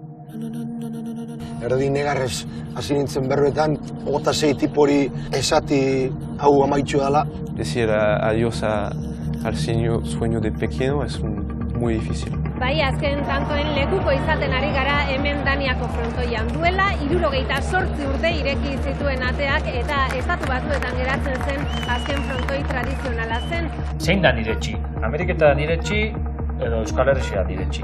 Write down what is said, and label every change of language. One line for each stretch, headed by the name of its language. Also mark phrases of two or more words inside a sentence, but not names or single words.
Basque: Erdi negarrez hasi nintzen berbetan, 26 tipori esati hau amaitxu dela.
Spanish: Decir adiós al sueño de pequeño es muy difícil.
Basque: Bai, azken tantoen lekuko izaten ari gara hemen Daniako frontoian. Duela 78 urte ireki zituen ateak eta estatu batuetan geratzen zen azken frontoi tradizionala zen. Zein da nire etxi? Ameriketan nire etxi edo Euskal Herria nire etxi?